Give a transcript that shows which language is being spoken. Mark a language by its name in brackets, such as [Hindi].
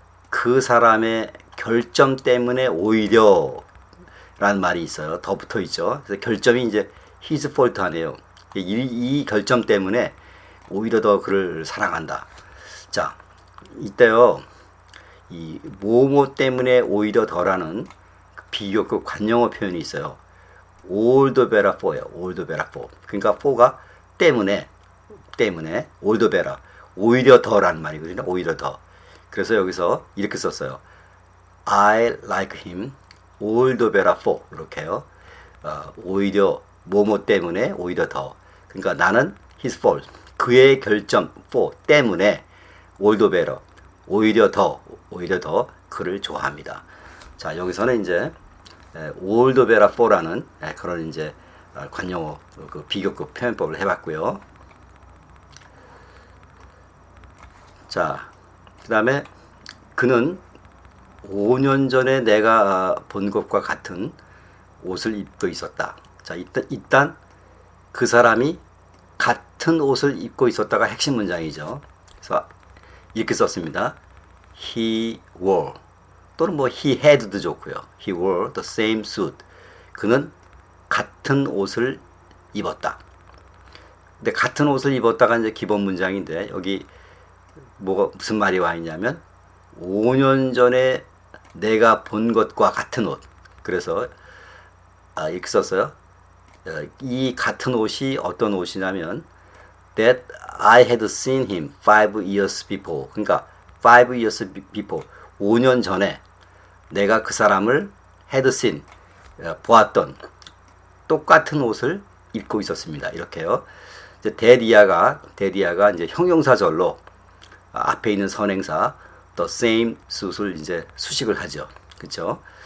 [Korean] 그 사람의 결점 때문에 오히려 라는 말이 있어요. 더 붙어 있죠. 그래서 결점이 이제 [English] his fault [Korean] 하네요. 이 결점 때문에 오히려 더 그를 사랑한다. 자, 이때요. 이 뭐뭐 때문에 오히려 더라는 비교급 관용어 표현이 있어요. [English] all the better for예요. all the better for. [Korean] 그러니까 [English] for가 때문에 all the better. [Korean] 오히려 더라는 말이거든요. 오히려 더. 그래서 여기서 이렇게 썼어요. [English] I like him all the better for. [Korean] 이렇게요. 오히려 뭐뭐 때문에 오히려 더. 그러니까 나는 [English] his fault. [Korean] 그의 결점 [English] for [Korean] 때문에 [English] all the better. [Korean] 오히려 더 그를 좋아합니다. 자, 여기서는 이제 [English] all the better for [Korean] 라는 그런 이제 관용어 그 비교급 표현법을 해봤고요. 자, 그 다음에 그는 5년 전에 내가 본 것과 같은 옷을 입고 있었다. 자, 일단 그 사람이 같은 옷을 입고 있었다가 핵심 문장이죠. 그래서 이렇게 썼습니다. [English] He wore [Korean] 또는 뭐 [English] he had [Korean] 도 좋고요. [English] He wore the same suit. [Korean] 그는 같은 옷을 입었다. 근데 같은 옷을 입었다가 이제 기본 문장인데 여기 뭐가 무슨 말이 와 있냐면 5년 전에 내가 본 것과 같은 옷. 그래서 이렇게 썼어요. 이 같은 옷이 어떤 옷이냐면 [English] that I had seen him 5 years before. [Korean] 그러니까 [English] 5 years before [Korean] 5년 전에 내가 그 사람을 [English] had seen [Korean] 보았던 똑같은 옷을 입고 있었습니다. 이렇게요. 이제 대디아가 이제 형용사절로 앞에 있는 선행사 [English] the same suit [Korean] 을 이제 수식을 하죠. 그렇죠?